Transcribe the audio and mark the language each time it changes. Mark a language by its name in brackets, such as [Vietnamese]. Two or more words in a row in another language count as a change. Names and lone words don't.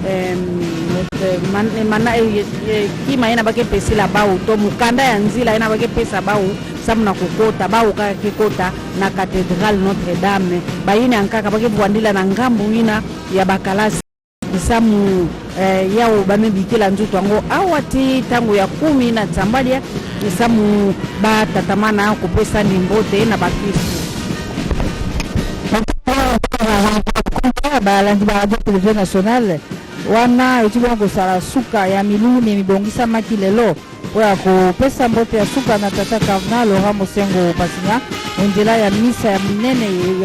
[Kituba (Democratic Republic of Congo)] kima ina bake pesila bau to mukanda ya nzila ina bake pesa bau samu na kukota bau kaka kikota na Cathédrale Notre Dame baina ankaka bake bwandila na ngambu ina ya bakalasi samu yao bamebikila nzuto wango awati tangu ya 10 na tambalia samu ba tatamana kupesa ni mbote na bakristo [Lingala] ba la radio télévision nationale wana etibona kosala suka ya milulu me mibongisamaki lelo oya kopesa mbote ya suka na tata Cardinal Laurent Mosengo Pasinya nzela ya misa ya